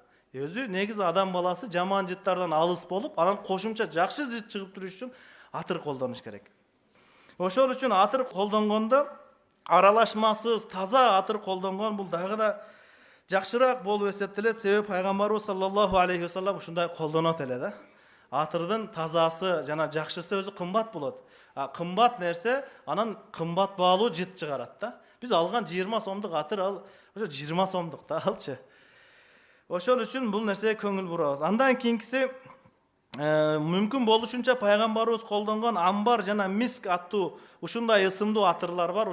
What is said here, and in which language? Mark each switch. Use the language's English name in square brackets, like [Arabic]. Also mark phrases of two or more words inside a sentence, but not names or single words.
[Kyrgyz] Өзү негизи адам баласы жаман жыттардан алыс болуп, анан кошумча жакшы жыт чыгып туруш үчүн атыр колдонуш керек. Ошол үчүн атыр колдонгондо аралашмасыз, таза атыр колдонгон бул дагы да жакшыраак болуп эсептелет. Себеби Пайгамбарыбыз саллаллаху алейхи ва саллям ушундай колдонот эле да. Атырдын тазасы жана жакшысы өзү кымбат болот. Кымбат нерсе анан кымбат баалуу жыт чыгарат да. Биз алган 20 сомдук атыр ал ошо 20 сомдук да алчы. Ошол үчүн бул нерсеге көңүл бурабыз. Андан кийинкиси мүмкүн болушунча Пайгамбарыбыз колдонгон амбар жана миск аттуу ушундай ысымдуу атырлар бар.